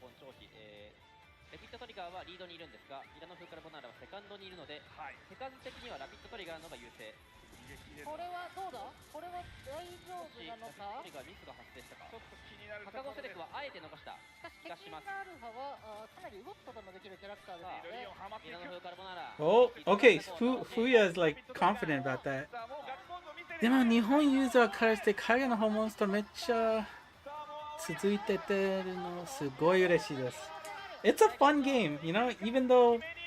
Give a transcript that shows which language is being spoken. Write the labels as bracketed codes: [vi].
[ja] ラピッドトリガーはリードにいるんですが、ミラノ風カルボナーラはセカンドにいるので、手数的にはラピッドトリガーの方が優勢。これはどうだ？これは大丈夫なのか？ラピッドトリガーミスが発生したか。ちょっと気になるとカころでカゴセレクはあえて逃した。しかし敵のアルファはかなり動くことのできるキャラクターですので、ミラノ風カルボナーラ。 [en] Oh, okay. Fuya is like confident about that. [ja] でも日本ユーザーからして影の方モンストめっちゃ続いててるのすごい嬉しいです。 [en] It's a fun game, you know, even though...